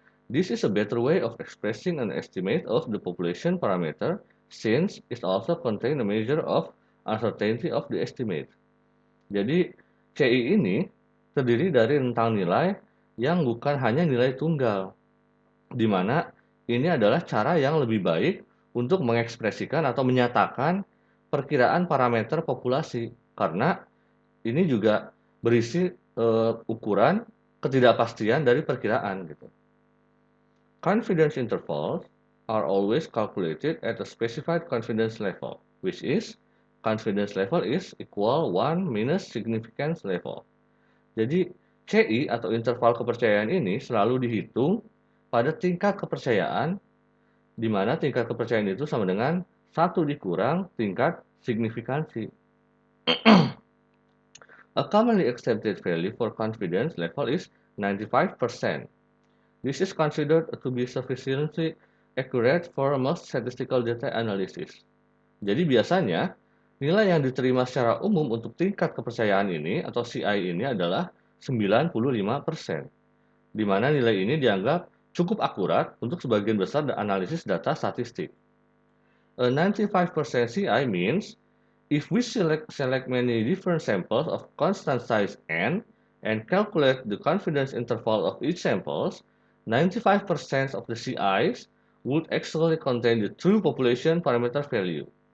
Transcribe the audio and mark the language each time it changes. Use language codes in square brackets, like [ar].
[en] This is a better way of expressing an estimate of the population parameter since it also contains a measure of uncertainty of the estimate. [id] Jadi CI ini terdiri dari rentang nilai yang bukan hanya nilai tunggal, di mana ini adalah cara yang lebih baik untuk mengekspresikan atau menyatakan perkiraan parameter populasi, karena ini juga berisi ukuran ketidakpastian dari perkiraan gitu. [en] Confidence intervals are always calculated at a specified confidence level, which is confidence level is equal 1 minus significance level. [id] Jadi CI atau interval kepercayaan ini selalu dihitung pada tingkat kepercayaan, di mana tingkat kepercayaan itu sama dengan 1 dikurang tingkat signifikansi. [en] A commonly accepted value for confidence level is 95%. This is considered to be sufficiently accurate for most statistical data analysis. [id] Jadi biasanya, nilai yang diterima secara umum untuk tingkat kepercayaan ini atau CI ini adalah 95%, di mana nilai ini dianggap cukup akurat untuk sebagian besar analisis data statistik. [en] A 95% CI means if we select many different samples of constant size n and calculate the confidence interval of each samples, 95% of the CIs would actually contain the true population parameter value.